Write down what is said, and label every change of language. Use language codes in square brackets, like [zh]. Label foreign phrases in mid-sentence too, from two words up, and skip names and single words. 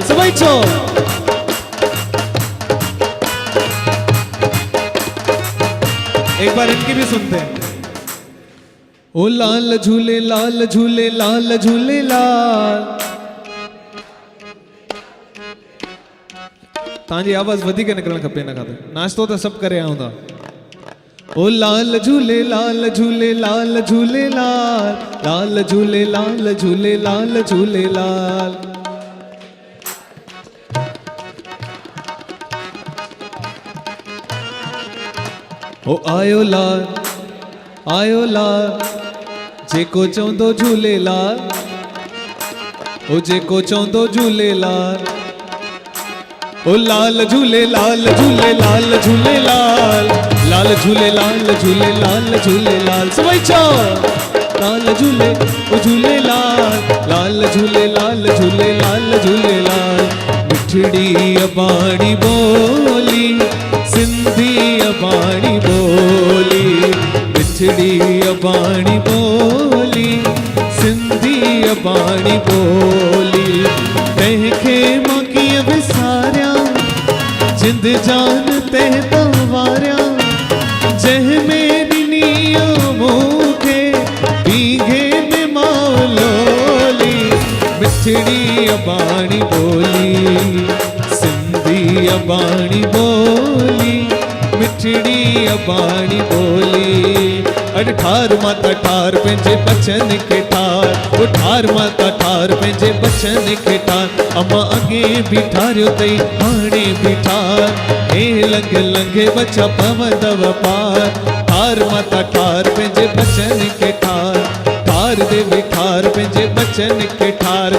[sd] सभई चो [hi] एक बार इनकी भी सुनते हैं। [sd] ओ लाल झूले लाल झूले लाल झूलेलाल। तांजी आवाज वधीक निकरण खपे न खाते नाश्तो तो सब करे आऊंदा। ओ लाल झूले लाल झूले लाल झूलेलाल लाल झूले लाल झूले लाल झूलेलाल। ओ आयो लाल जेको चवंदो झूलेलाल ओ जेको चवंदो झूलेलाल। ओ लाल झूले लाल झूले लाल झूलेलाल लाल झूले लाल झूले लाल झूलेलाल। सभई चो लाल झूले ओ झूलेलाल लाल झूले लाल झूले लाल झूलेलाल। मिठड़ी अबाणी बोली सिंधी अबाणी बोली मिठड़ी अबाणी बोली सिंधी अबाणी बोली। तंहिंखे मां कीअं विसारियां जिंद जान तह तवारियां जंहिंमें ॾिनी मूंखे बीघे में मौलोली। मिठड़ी अबाणी बोली सिंधी अबाणी बोली मिठड़ी अबाणी बोली। अड़ ठार माता ठार पंहिंजे बचन खे ठार ओ ठार माता ठार पंहिंजे बचन खे ठार। अम्मा अॻे बि ठारियो अथई हाणे बि ठार हे लंघ लंघे बचा पवंदव पार। ठार माता ठार पंहिंजे बचन खे ठार ठार देवी ठार पंहिंजे बचन खे ठार।